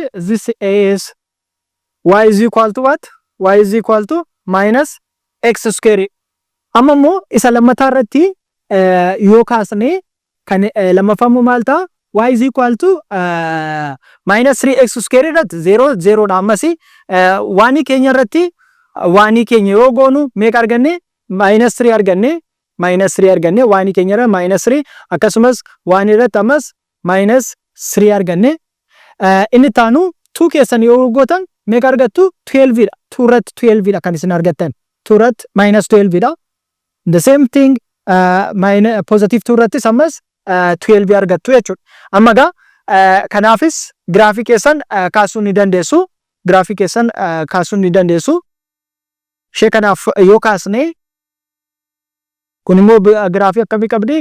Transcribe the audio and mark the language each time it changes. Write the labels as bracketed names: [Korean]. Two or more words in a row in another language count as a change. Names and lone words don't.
[English] This is y is equal to what? Y is equal to minus x square. [Oromo] Amma immoo isa lammataa irratti yoo kaasne kan lammaffaamu maal ta'a? [English] Y is equal to minus 3x square [Oromo] irratti 0 0 dha. Ammasi waan keenya irratti waan keenya yoo goonu meeqa arganne? Minus 3 arganne. Minus 3 arganne. Waan keenya irra minus 3 akkasumas waan irratti ammas minus 3 arganne. Inni taanu 2 keessan yoo gootan meeqa argattu? 12 dha. 2 irratti 12 dha kan isin argattan. 2 irratti minus 12 dha. [English] The same thing minus positive [Oromo] 2 irrattis ammas 12 argattu jechuudha. Amma gaa kanaafis giraafii keessan kaasuu ni dandeessu. giraafii keessan kaasuu ni dandeessu. Ishee kanaaf yoo kaasne kun immoo giraafii akkamii qabdi?